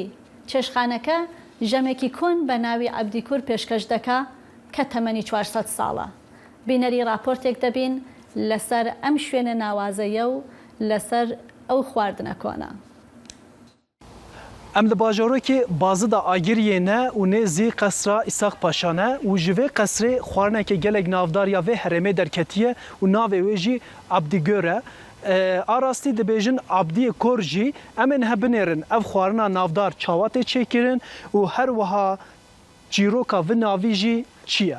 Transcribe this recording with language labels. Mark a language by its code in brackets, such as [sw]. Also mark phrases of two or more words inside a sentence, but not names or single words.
[ckb] چێشخانەکە ژەمێکی کۆن بە ناوی عەبدیکوور پێشکەش دەکا کە تەمەنی 400 ساڵە. بینەری راپۆرتێک دەبین لەسەر ئەم شوێنە ناوازەیە و لەسەر ئەو خواردنە کۆنە. [ku] ئەم لە باژۆرۆکی بازدا ئاگریێنە و نێزی قەسرا ئیساق پاشانە و ji vê qesrê xwarinekê gelek navdariya vê herêmê derketiye û navê wê jî Abdigör e. Arastî dibêjin Abdiyê Kor jî em ên hebinêrin ev xwarina navdar çawatê çêkirin û her wiha çîroka vê navî jî çi ye?